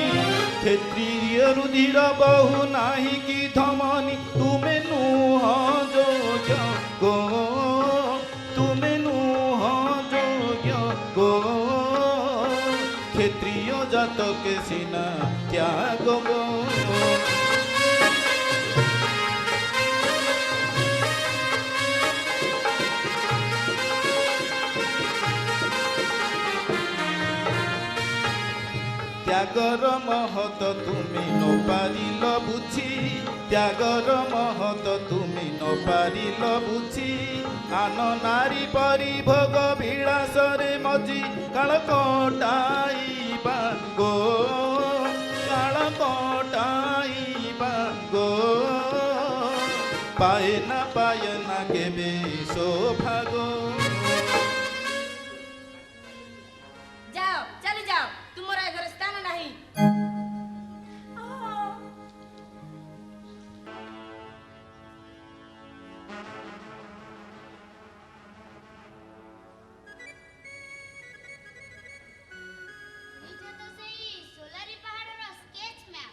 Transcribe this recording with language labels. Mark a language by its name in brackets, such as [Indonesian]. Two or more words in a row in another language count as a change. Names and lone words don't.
[Odia] କ୍ଷତ୍ରିୟ ରୁଧିର ବହୁ ନାହିଁ କି ଧମନୀ, ତୁମେ ନୁହ ଯୋଗ୍ୟ ଗୋ, ତୁମେ ନୁହ ଯୋଗ୍ୟ ଗୋ। କ୍ଷତ୍ରିୟ ଜାତକେ ସିନା ତ୍ୟାଗ ଗୋ। ତ୍ୟାଗର ମହତ ତୁମେ ନପାରିଲ ବୁଝି, ତ୍ୟାଗର ମହତ ତୁମେ ନପାରିଲ ବୁଝି। ଆନ ନାରୀ ପରିଭୋଗ ବିଳାସରେ ମଜି, କାଳ କଟାଇବା ଗୋ, କାଳ କଟାଇବା ଗୋ। ପାଇ ନା କେବେ ସୌଭାଗ୍ୟ। ଯାଅ, ଚାଲିଯାଅ। ତୁମର ଏ ଘରେ ସ୍ଥାନ ନାହିଁ। ନିଜେ ତ ସେଇ ସୋଲାରୀ ପାହାଡ଼ର ସ୍କେଚ୍ ମ୍ୟାପ୍।